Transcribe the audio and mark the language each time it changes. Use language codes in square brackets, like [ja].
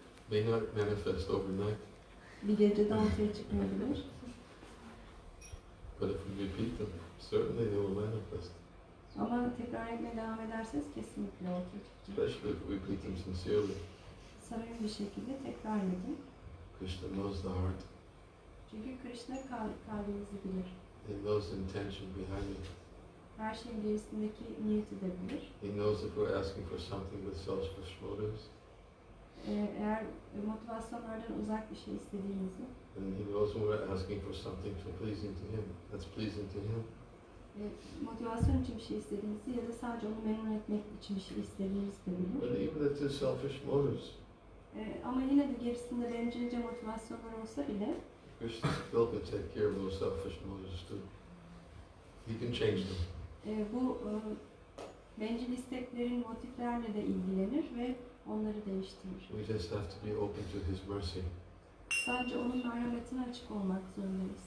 [en] May not manifest overnight, [tr] Bir gecede ortaya çıkmayabilir. [en] but if we repeat them, certainly they will manifest. [tr] Ama tekrar etmeye devam ederseniz kesinlikle ortaya çıkacak. [en] Especially if we repeat them sincerely. [tr] Samimi bir şekilde tekrar edin. [en] Krishna knows the heart. [tr] Çünkü Krishna kalbinizi bilir. [en] He knows the intention behind it. [tr] Her şeyin gerisindeki niyeti de bilir. [en] He knows if we're asking for something with selfish motives. [tr] Eğer motivasyonlardan uzak bir şey istediğinizi [en] And he knows when we're asking for something so pleasing to him. That's pleasing to him. [tr] Motivasyon için bir şey istediğinizi ya da sadece onu memnun etmek için bir şey istediğinizi de bilir. [en] But even if there's selfish motives, [tr] Ama yine de gerisinde bencilce motivasyonlar olsa bile [en] Krishna still can take care of those selfish motives too. He can change them. [tr] bu bencil isteklerin motiflerle de ilgilenir ve onları değiştirir. [en] We just have to be open to His mercy. [tr] Sadece onun merhametine açık olmak zorundayız.